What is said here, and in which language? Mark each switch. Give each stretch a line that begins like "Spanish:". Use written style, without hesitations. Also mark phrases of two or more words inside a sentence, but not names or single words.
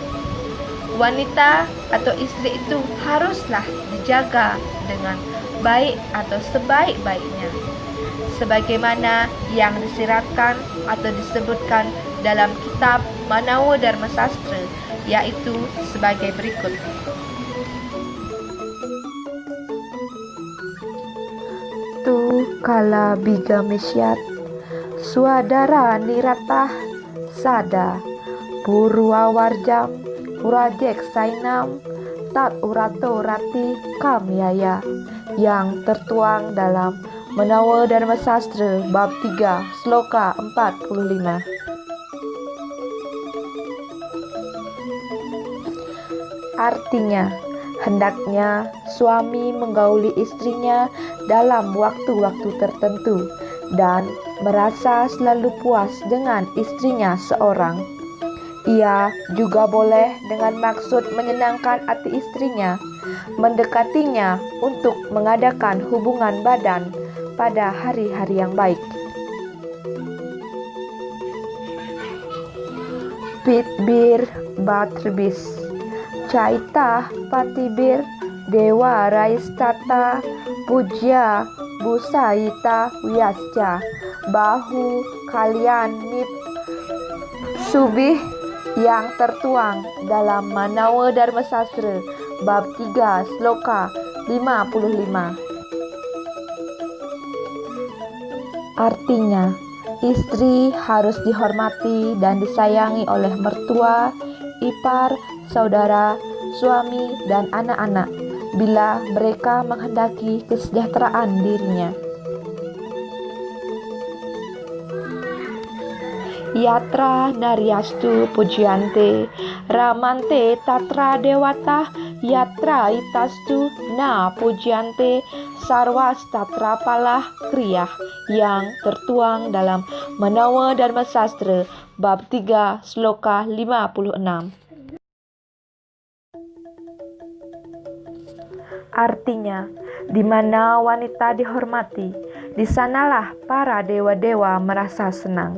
Indonesian: wanita atau istri itu haruslah dijaga dengan baik atau sebaik-baiknya, sebagaimana yang disiratkan atau disebutkan dalam kitab Manawa Dharma Sastra, yaitu sebagai berikut.
Sanskrit: Tu kala biga mesyat Swadara Niratah Sada Purwawarjam Urajek Sainam Tat Urato Rati Kamyaya,
Indonesian: yang tertuang dalam Menawa Dharma Sastra bab 3 sloka 45. Artinya, hendaknya suami menggauli istrinya dalam waktu-waktu tertentu dan merasa selalu puas dengan istrinya seorang. Ia juga boleh dengan maksud menyenangkan hati istrinya, mendekatinya untuk mengadakan hubungan badan pada hari-hari yang baik.
Sanskrit: Pitbir Batrbis Caita Patibir Dewa Raistata Puja Busaita Wyasca Bahu Kalian Nip Subih,
Indonesian: yang tertuang dalam Manawa Dharma Sastra bab 3 sloka 55. Artinya, istri harus dihormati dan disayangi oleh mertua, ipar, saudara, suami, dan anak-anak bila mereka menghendaki kesejahteraan dirinya.
Sanskrit: Yatra Naryastu Pujyante Ramante Tatra Dewata Yatra Itastu Na Pujyante Sarwas Tatra Palah Kriyah,
Indonesian: yang tertuang dalam Manawa Dharma Sastra bab 3 sloka 56. Artinya, di mana wanita dihormati, di sanalah para dewa-dewa merasa senang.